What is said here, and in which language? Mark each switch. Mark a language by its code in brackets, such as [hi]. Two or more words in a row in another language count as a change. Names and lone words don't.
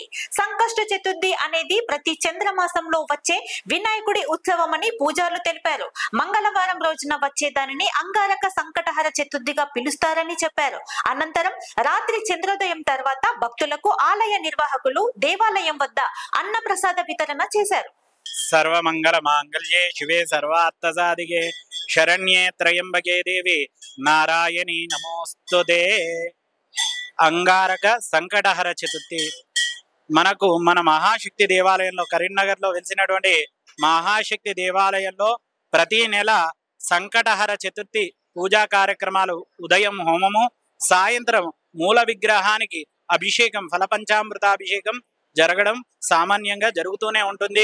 [te] సంకష్ట చతుర్థి అనేది ప్రతి చంద్రమాసంలో వచ్చే వినాయకుడి ఉత్సవమని పూజారులు తెలిపారు. మంగళవారం రోజున వచ్చే దానిని అంగారక సంకటహర చతుర్థిగా పిలుస్తారని చెప్పారు. అనంతరం రాత్రి చంద్రోదయం తర్వాత భక్తులకు ఆలయ నిర్వాహకులు దేవాలయం వద్ద అన్న ప్రసాద వితరణ చేశారు. [sa] सर्वमंगल मांगल्ये शिवे सर्वार्थसाधिके शरण्ये त्रयंबके देवी नारायणी नमोस्तुते. [te] అంగారక సంకటహర చతుర్థి మనకు మన మహాశక్తి దేవాలయంలో కరీంనగర్లో వెలిసినటువంటి మహాశక్తి దేవాలయంలో ప్రతి నెల సంకటహర చతుర్థి పూజా కార్యక్రమాలు, ఉదయం హోమము, సాయంత్రం మూల విగ్రహానికి అభిషేకం, ఫలపంచామృతాభిషేకం జరగడం సామాన్యంగా జరుగుతూనే ఉంటుంది.